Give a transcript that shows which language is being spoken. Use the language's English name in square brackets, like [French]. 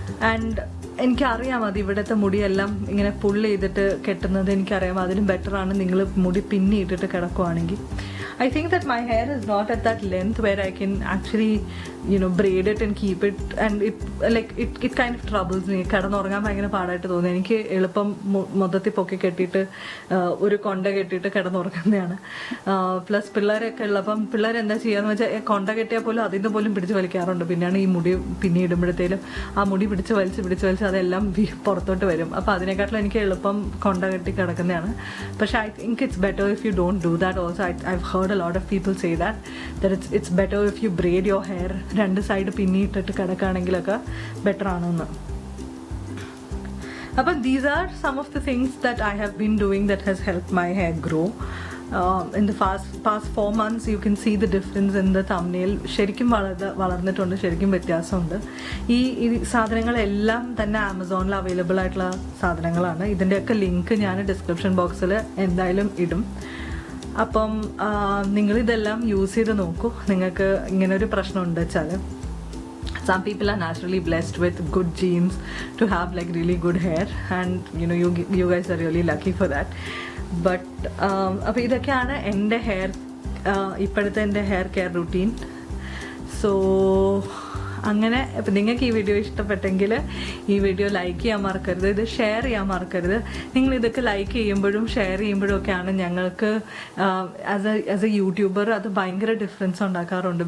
[Malayalam] And എനിക്കറിയാം അത് ഇവിടുത്തെ മുടിയെല്ലാം ഇങ്ങനെ പുള്ള് ചെയ്തിട്ട് കെട്ടുന്നത് എനിക്കറിയാം. അതിലും ബെറ്ററാണ് നിങ്ങൾ മുടി പിന്നിയിട്ടിട്ട് കിടക്കുവാണെങ്കിൽ. [English] I think that my hair is not at that length where I can actually, braid it and keep it, and it kind of troubles me. [Malayalam] കിടന്നുറങ്ങാൻ ഭയങ്കര പാടായിട്ട് തോന്നി. എനിക്ക് എളുപ്പം മൊത്തത്തിൽ പൊക്കി കെട്ടിയിട്ട് ഒരു കൊണ്ട കെട്ടിയിട്ട് കിടന്നുറങ്ങുന്നതാണ്. പ്ലസ് പിള്ളേരൊക്കെ ഉള്ളപ്പം പിള്ളേരെന്താ ചെയ്യാന്ന് വെച്ചാൽ കൊണ്ട കെട്ടിയാൽ പോലും അതിൽ നിന്ന് പോലും പിടിച്ച് വലിക്കാറുണ്ട്. പിന്നെയാണ് ഈ മുടി പിന്നിടുമ്പോഴത്തേലും ആ മുടി പിടിച്ച് വലിച്ച് അതെല്ലാം പുറത്തോട്ട് വരും. അപ്പോൾ അതിനെക്കാട്ടിലും എനിക്ക് എളുപ്പം കൊണ്ട കെട്ടി കിടക്കുന്നതാണ്. പക്ഷെ [English] I think it's better if you don't do that also. I've heard a lot of people say that it's better if you braid your hair. [Malayalam] രണ്ട് സൈഡ് പിന്നിയിട്ടിട്ട് കിടക്കുകയാണെങ്കിലൊക്കെ ബെറ്റർ ആണെന്ന്. അപ്പം [English] these are some of the things that I have been doing that has helped my hair grow. In the past 4 months you can see the difference in the thumbnail. [Malayalam] ശരിക്കും വളർന്നിട്ടുണ്ട്, ശരിക്കും വ്യത്യാസമുണ്ട്. ഈ സാധനങ്ങളെല്ലാം തന്നെ ആമസോണിൽ അവൈലബിൾ ആയിട്ടുള്ള സാധനങ്ങളാണ്. ഇതിൻ്റെയൊക്കെ ലിങ്ക് ഞാൻ ഡിസ്ക്രിപ്ഷൻ ബോക്സിൽ എന്തായാലും ഇടും. അപ്പം നിങ്ങളിതെല്ലാം യൂസ് ചെയ്ത് നോക്കൂ. നിങ്ങൾക്ക് ഇങ്ങനൊരു പ്രശ്നമുണ്ട് വെച്ചാൽ, [English] some people are naturally blessed with good genes to have like really good hair, and you guys are really lucky for that. But [Malayalam] അപ്പോൾ ഇതൊക്കെയാണ് എൻ്റെ ഇപ്പോഴത്തെ എൻ്റെ ഹെയർ കെയർ റുട്ടീൻ. സോ അങ്ങനെ ഇപ്പം നിങ്ങൾക്ക് ഈ വീഡിയോ ഇഷ്ടപ്പെട്ടെങ്കിൽ ഈ വീഡിയോ ലൈക്ക് ചെയ്യാൻ മറക്കരുത്, ഇത് ഷെയർ ചെയ്യാൻ മറക്കരുത്. നിങ്ങൾ ഇതൊക്കെ ലൈക്ക് ചെയ്യുമ്പോഴും ഷെയർ ചെയ്യുമ്പോഴും ഒക്കെയാണ് ഞങ്ങൾക്ക് ആസ് എ യൂട്യൂബർ അത് ഭയങ്കര ഡിഫറൻസ് ഉണ്ടാക്കാറുണ്ട്.